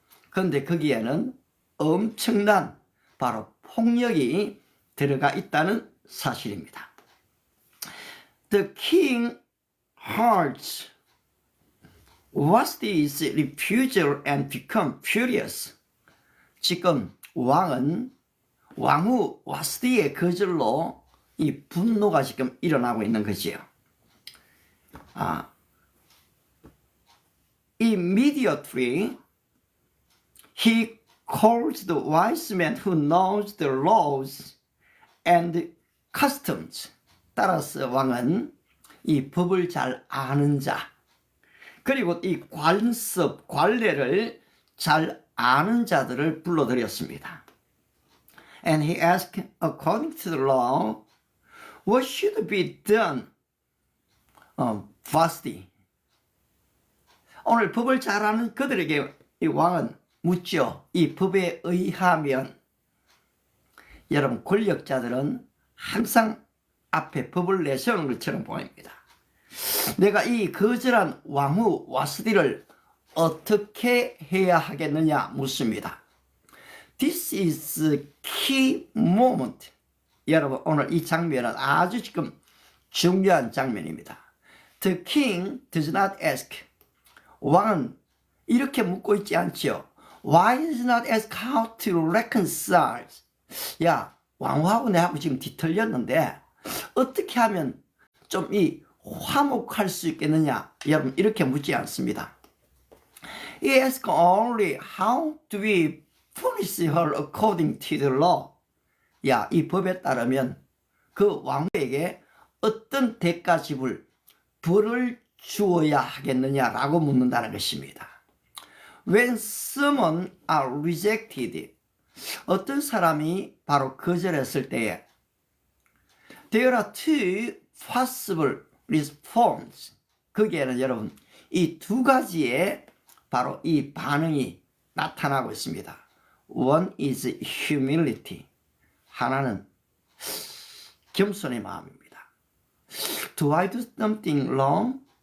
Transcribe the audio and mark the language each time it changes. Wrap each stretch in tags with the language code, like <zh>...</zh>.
<ko>그런데 거기에는 엄청난 바로 폭력이 들어가 있다는 사실입니다.</ko> <en>The king hears Vashti's refusal and become furious.</en> <ko>지금 왕후 와스디의 거절로 이 분노가 지금 일어나고 있는 거지요.</ko> <en>Immediately he calls the wise man who knows the laws and customs.</en> <ko>따라서 왕은 이 법을 잘 아는 자, 그리고 이 관례를 잘 아는 자들을 불러들였습니다.</ko> <en>And he asked, according to the law, what should be done? Vashti.</en> <ko>오늘 법을 잘 아는 그들에게 이 왕은 묻죠. 이 법에 의하면, 여러분 권력자들은 항상 앞에 법을 내세우는 것처럼 보입니다. 내가 이 거절한 왕후 와스디를 어떻게 해야 하겠느냐 묻습니다.</ko> <en>This is a key moment.</en> <ko>여러분 오늘 이 장면은 아주 지금 중요한 장면입니다.</ko> <en>The king does not ask.</en> <ko>왕은 이렇게 묻고 있지 않지요.</ko> <en>Why does not ask how to reconcile?</en> <ko>야, 왕후하고 내하고 지금 뒤틀렸는데 어떻게 하면 좀 이 화목할 수 있겠느냐? 여러분 이렇게 묻지 않습니다.</ko> <en>He asks only how do we punish her according to the law.</en> <ko>야, 이 법에 따르면 그 왕후에게 어떤 대가 지불, 벌을 주어야 하겠느냐라고 묻는다는 것입니다.</ko> <en>When someone are rejected,</en> <ko>어떤 사람이 바로 거절했을 때에</ko> <en>there are two possible response.</en> <ko>거기에는 여러분 이 두 가지의 바로 이 반응이 나타나고 있습니다.</ko> <en>One is humility.</en> <ko>하나는 겸손의 마음입니다.</ko> <en>Do I do something wrong?</en>